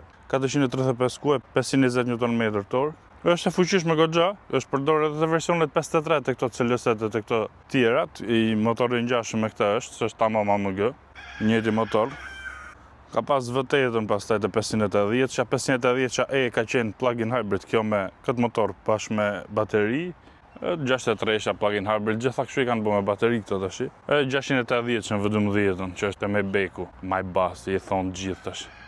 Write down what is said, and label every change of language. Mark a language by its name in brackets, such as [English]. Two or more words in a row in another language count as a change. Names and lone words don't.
[Albanian] 435 kuaj, 520 Nm tork. Është e fuqishme goxha, është përdorur edhe të versionet 53 të këto CLS-et të këto tjerat, i motori ngjashëm me këtë është tamam AMG, njëjti motor. Ka pas V8-ën pastaj të 580, që 580 ka qenë [English] plug-in hybrid, [Albanian] kjo me këtë motor bashkë me bateri. [English] 63 plug-in hybrid, [Albanian] gjitha kështu i kanë bërë me bateri këto tash. 680 që në V12-ën, që është e Maybach-u, Maybach, i thonë gjithë tash.